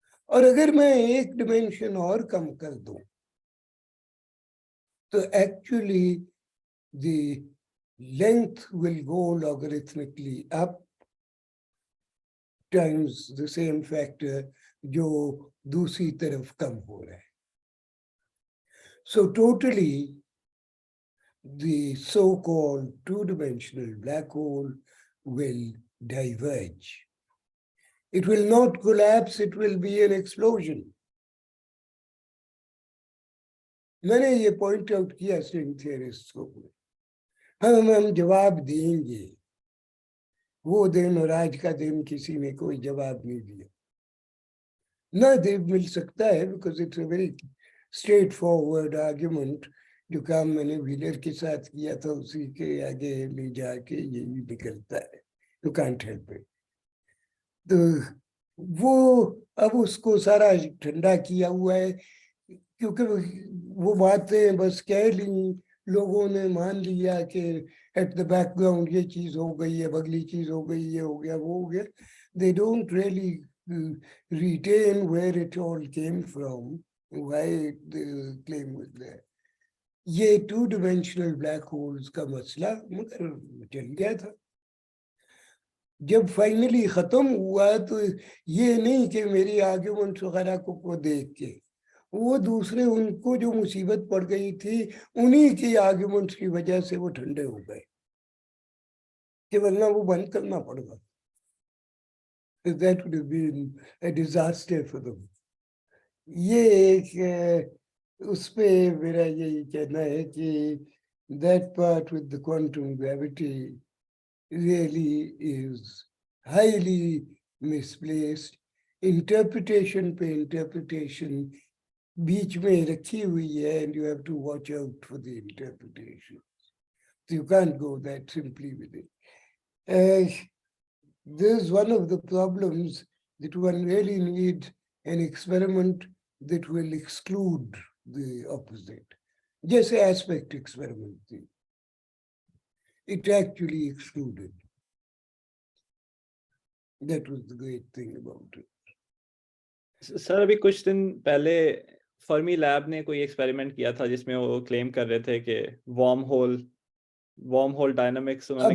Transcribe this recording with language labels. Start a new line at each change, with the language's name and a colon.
Hindi: और अगर मैं 1 डायमेंशन और कम कर दूं तो actually
English: the length will go logarithmically up times the same factor
Hindi: जो दूसरी तरफ कम हो रहा है।
English: So totally the so-called 2-dimensional black hole will diverge. It will not collapse, it will be an explosion.
Hindi: मैंने ये पॉइंट आउट किया string theorist को, हम जवाब देंगे, वो दिन और आज का दिन किसी ने कोई जवाब नहीं दिया, ना दे मिल सकता है,
English: Because it's a very straightforward argument.
Hindi: जो काम मैंने व्हीलर के साथ किया था उसी के आगे ले जाके यही निकलता है,
English: You can't help it.
Hindi: तो वो अब उसको सारा ठंडा किया हुआ है, क्योंकि वो बातें बस कह ली, लोगों ने मान लिया कि
English: at the background
Hindi: ये चीज हो गई है, अगली चीज हो गई, ये हो गया, वो हो गया।
English: They don't really retain where it all came from, why the claim was there.
Hindi: ये 2 डायमेंशनल ब्लैक होल्स का मसला मगर चल गया था। जब फाइनली खत्म हुआ तो ये नहीं कि मेरी आर्ग्यूमेंट्स वगैरह को देख के, वो दूसरे उनको जो मुसीबत पड़ गई थी उन्हीं की आर्ग्यूमेंट्स की वजह से वो ठंडे हो गए, कि वरना वो बंद करना पड़ेगा।
English: That would have been a disaster for them.
Hindi: ये एक उस पे मेरा यही कहना है कि
English: that part with the quantum gravity really is highly misplaced. Interpretation
Hindi: पे
English: interpretation
Hindi: बीच में रखी हुई है,
English: and you have to watch out for the interpretation. So you can't go that simply with it. This is one of the problems that one really needs an experiment that will exclude the opposite. Just aspect experiment thing. It actually excluded. That was the great thing about it.
Hindi: Sir अभी कुछ दिन पहले Fermi lab ने कोई experiment किया था जिसमें वो क्लेम कर रहे थे कि वर्म होल डायनामिक्स उन्होंने